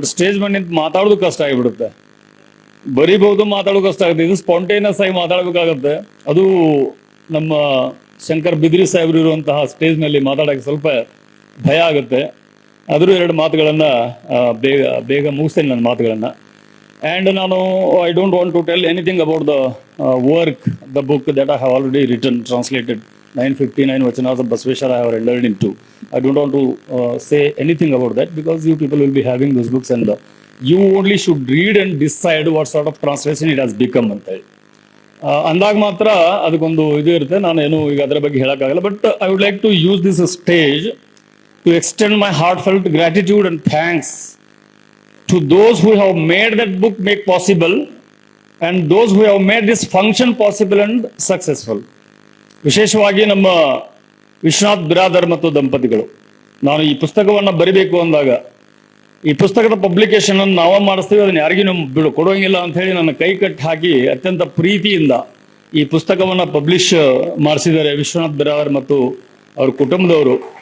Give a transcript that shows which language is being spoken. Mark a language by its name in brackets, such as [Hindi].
[Kannada] But stage ಮೇಲೆ ನಿಂತು ಮಾತಾಡೋದು ಕಷ್ಟ ಆಗಿಬಿಡುತ್ತೆ. ಬರಿಬಹುದು, ಮಾತಾಡೋದು ಕಷ್ಟ ಆಗುತ್ತೆ. ಇದು ಸ್ಪಾಂಟೇನಿಯಸ್ ಆಗಿ ಮಾತಾಡಬೇಕಾಗತ್ತೆ. ಅದು ನಮ್ಮ ಶಂಕರ್ ಬಿದಿರಿ ಸಾಹೇಬ್ರು ಇರುವಂತಹ ಸ್ಟೇಜ್ ನಲ್ಲಿ ಮಾತಾಡೋಕೆ ಸ್ವಲ್ಪ ಭಯ ಆಗುತ್ತೆ. ಆದರೂ 2 ಮಾತುಗಳನ್ನ ಬೇಗ ಮುಗಿಸ್ತೇನೆ ನನ್ನ ಮಾತುಗಳನ್ನ. [English] And I don't want to tell anything about the work, the book that I have already written, translated, 959 Vachanas of Basveshwara I have entered into. I don't want to say anything about that because you people will be having those books and you only should read and decide what sort of translation it has become [Kannada] ಅಂತ ಹೇಳಿ. ಅಂದಾಗ ಮಾತ್ರ ಅದಕ್ಕೊಂದು ಇದು ಇರುತ್ತೆ. ನಾನು ಏನು ಈಗ ಅದರ ಬಗ್ಗೆ ಹೇಳಕ್ಕಾಗಲ್ಲ. [English] But I would like to use this stage to extend my heartfelt gratitude and thanks to those who have made that book make possible and those who have made this function possible and successful. [Kannada] ವಿಶೇಷವಾಗಿ ನಮ್ಮ ವಿಶ್ವನಾಥ್ ಬಿರಾದರ್ ಮತ್ತು ದಂಪತಿಗಳು. ನಾನು ಈ ಪುಸ್ತಕವನ್ನು ಬರಿಬೇಕು ಅಂದಾಗ ಈ ಪುಸ್ತಕದ ಪಬ್ಲಿಕೇಶನ್ ಅನ್ನು ನಾವೇ ಮಾಡಿಸ್ತೀವಿ, ಅದನ್ನ ಯಾರಿಗೂ ಕೊಡುವಂಗಿಲ್ಲ ಅಂತ ಹೇಳಿ ನನ್ನ ಕೈ ಕಟ್ಟಿ ಹಾಕಿ ಅತ್ಯಂತ ಪ್ರೀತಿಯಿಂದ ಈ ಪುಸ್ತಕವನ್ನು ಪಬ್ಲಿಷ್ ಮಾಡಿಸಿದ್ದಾರೆ ವಿಶ್ವನಾಥ್ ಬಿರಾದರ್ ಮತ್ತು ಅವ್ರ ಕುಟುಂಬದವರು.